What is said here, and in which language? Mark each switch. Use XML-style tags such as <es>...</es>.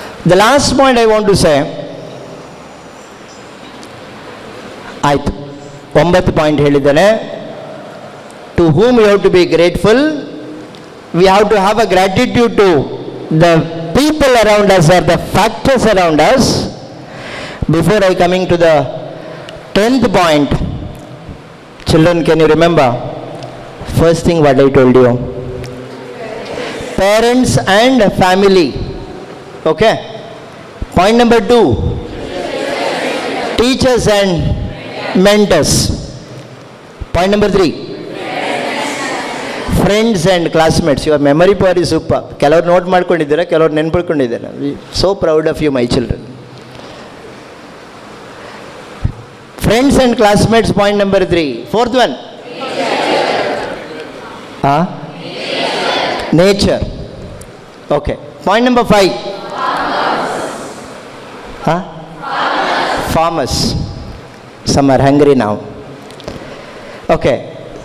<en>the last point I want to say,</en> <kn>ಆಯಿತು 9 point ಹೇಳಿದ್ದೇನೆ.</kn> <en>To whom you have to be grateful. We have to have a gratitude to the people around us are the factors around us. Before I coming to the 10th point, children, can you remember? First thing what I told you, parents and family. Okay. Point number 2, teachers and mentors. Point number 3, friends and classmates. Your memory power is super.</en> <kn>ಕೆಲವರು note ಮಾಡ್ಕೊಂಡಿದ್ದೀರಾ, ಕೆಲವರು ನೆನ್ಪಿಟ್ಕೊಂಡಿದ್ದೀರಾ.</kn> <en>So proud of you, my children. Friends and classmates, point number 3. 4th one, nature. Okay. Point number 5, farmers. Some are hungry now. Okay.</en>